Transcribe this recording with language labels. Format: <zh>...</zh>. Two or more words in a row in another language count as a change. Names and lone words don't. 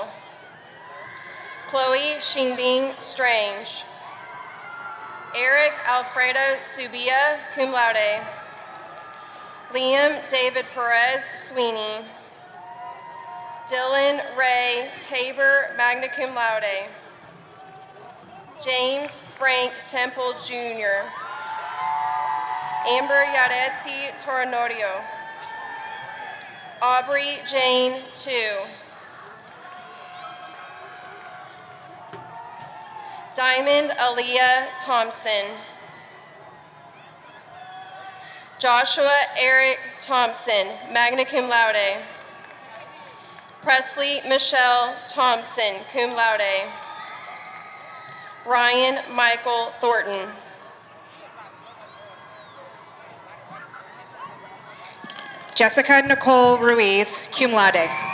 <en>Chloe Xingbing Strange. Eric Alfredo Subia,</en> <la>cum laude.</la> <en>Liam David Perez Sweeney. Dylan Ray Tabor,</en> <la>magna cum laude.</la> <en>James Frank Temple Jr. Amber Yaretsi Tornorio. Aubrey Jane Tu. Diamond Aaliyah Thompson. Joshua Eric Thompson,</en> <la>magna cum laude.</la> <en>Presley Michelle Thompson,</en> <la>cum laude.</la> <en>Ryan Michael Thornton. Jessica Nicole Ruiz,</en> <la>cum laude.</la>